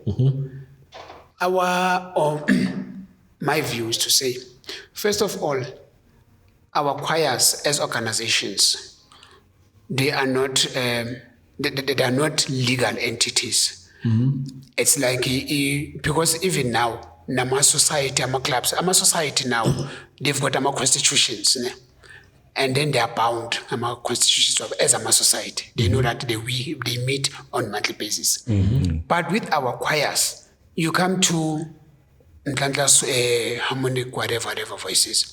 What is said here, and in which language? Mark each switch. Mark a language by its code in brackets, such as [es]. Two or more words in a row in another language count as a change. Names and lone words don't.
[en] My view is to say, first of all, our choirs as organizations, they are not they are not legal entities. It's like because even now, nama society, ama clubs, ama society now, they've got ama constitutions, ne? And then they are bound ama constitutions as ama society. They know that they meet on monthly basis. But with our choirs, you come to harmonic whatever voices.